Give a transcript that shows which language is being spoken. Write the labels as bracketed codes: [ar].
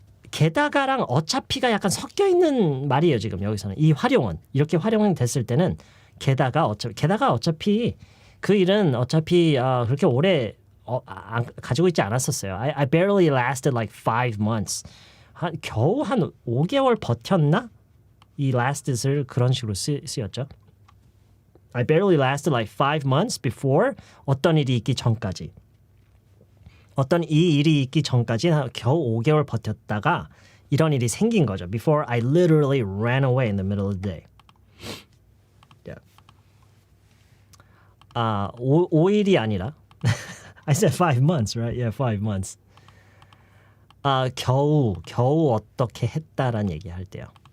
[ko] 게다가랑 어차피가 약간 섞여 있는 말이에요, 지금 여기서는. 이 활용은 이렇게 활용이 됐을 때는 게다가 어차피 그 일은 어차피 그렇게 오래 가지고 있지 않았었어요. [en] I barely lasted like 5 months. [ko] 겨우 한 5개월 버텼나? 이 lasted을 그런 식으로 쓰였죠. [en] I barely lasted like 5 months before [ko] 어떤 일이 있기 전까지. 어떤 이 일이 있기 전까지 겨우 5개월 버텼다가 이런 일이 생긴 거죠. [en] Before I literally ran away in the middle of the day. Yeah. [ko] 5일이 아니라 [en] I said 5 months, right? Yeah, 5 months. [ko] 겨우 어떻게 했다라는 얘기 할 때요.